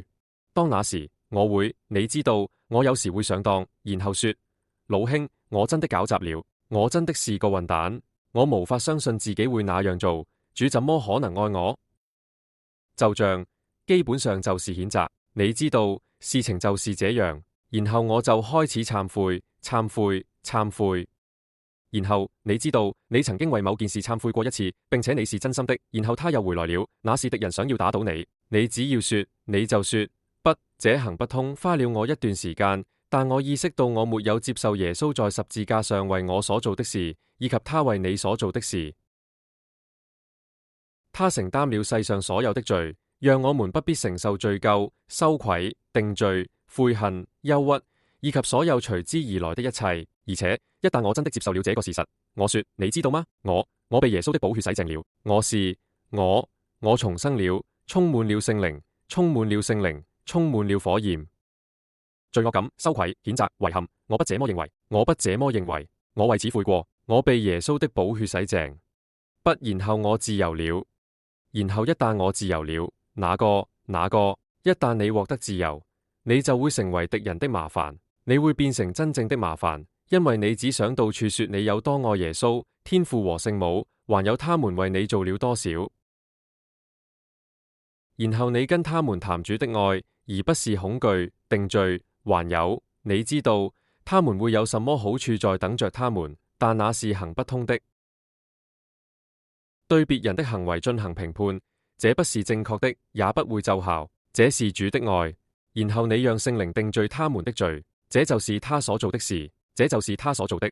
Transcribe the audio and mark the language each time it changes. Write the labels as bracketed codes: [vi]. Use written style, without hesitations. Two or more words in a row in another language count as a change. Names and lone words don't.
[zh] 當那時，你知道，我有時會上當，然後說，老兄，我真的搞砸了，我真的是個混蛋，我無法相信自己會那樣做，主怎麼可能愛我？就像，基本上就是譴責，你知道，事情就是這樣，然後我就開始懺悔。然後你知道，你曾經為某件事懺悔過一次，並且你是真心的，然後他又回來了，那是敵人想要打倒你，你只要說，你就說，不，這行不通，花了我一段時間，但我意識到我沒有接受耶穌在十字架上為我所做的事，以及他為你所做的事。他承擔了世上所有的罪，讓我們不必承受罪疚、羞愧、定罪、悔恨、憂鬱，以及所有隨之而來的一切。而且一旦我真的接受了這個事實，我說，你知道嗎？我被耶穌的寶血洗淨了，我重生了，充滿了聖靈，充滿了火焰。罪惡感、羞愧、譴責、遺憾，我不這麼認為，我為此悔過，我被耶穌的寶血洗淨。不，然後我自由了。然後一旦我自由了，那個，一旦你獲得自由，你就會成為敵人的麻煩，你會變成真正的麻煩，因為你只想到處說你有多愛耶穌、天父和聖母，還有他們為你做了多少。然後你跟他們談主的愛，而不是恐懼、定罪，還有，你知道，他們會有什麼好處在等着他們，但那是行不通的。對別人的行為進行評判，這不是正確的，也不會奏效。這是主的愛，然後你讓聖靈定罪他們的罪，這就是他所做的事，這就是他所做的。